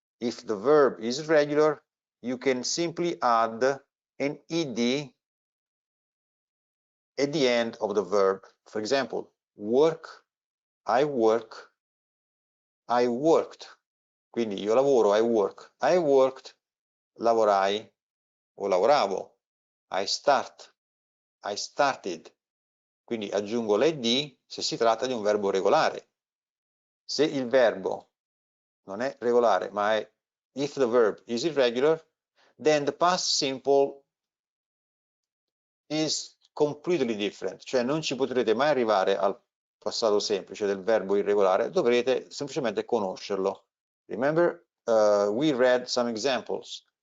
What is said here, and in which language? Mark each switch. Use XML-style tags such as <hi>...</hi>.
<en>If the verb is regular, you can simply add an ed at the end of the verb. For example, work, I work, I worked.</en> <it>Quindi io lavoro,</it> <en>I work. I worked,</en> <it>lavorai o lavoravo.</it> <en>I start, I started.</en> <it>Quindi aggiungo l'ed se si tratta di un verbo regolare. Se il verbo non è regolare, ma è</it> <en>if the verb is irregular, then the past simple is completely different.</en> <it>Cioè non ci potrete mai arrivare al passato semplice del verbo irregolare, dovrete semplicemente conoscerlo.</it> <en>Remember, we read some examples.</en>